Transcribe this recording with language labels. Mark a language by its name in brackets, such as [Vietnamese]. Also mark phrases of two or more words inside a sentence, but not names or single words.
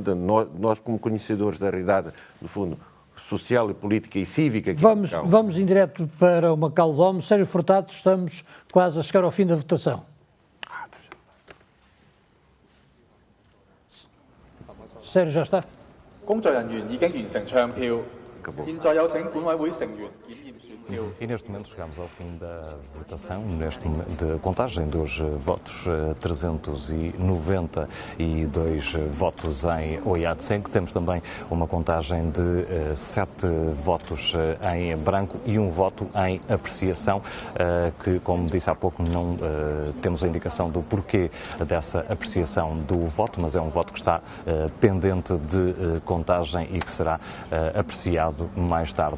[Portuguese] Nós, como conhecedores da realidade, no fundo, social e política e cívica... Vamos em direto para o Macau Dome. Sérgio Furtado, estamos quase a chegar ao fim da votação. Sérgio, já está? [Cantonese] 工作人員已經完成唱票，現在有請管委會成員檢驗選票。 [Portuguese] E neste momento chegamos ao fim da votação, de contagem dos votos, 392 votos em Oyat-Seng. Temos também uma contagem de 7 votos em branco e 1 voto em apreciação, que, como disse há pouco, não temos a indicação do porquê dessa apreciação do voto, mas é um voto que está pendente de contagem e que será apreciado mais tarde.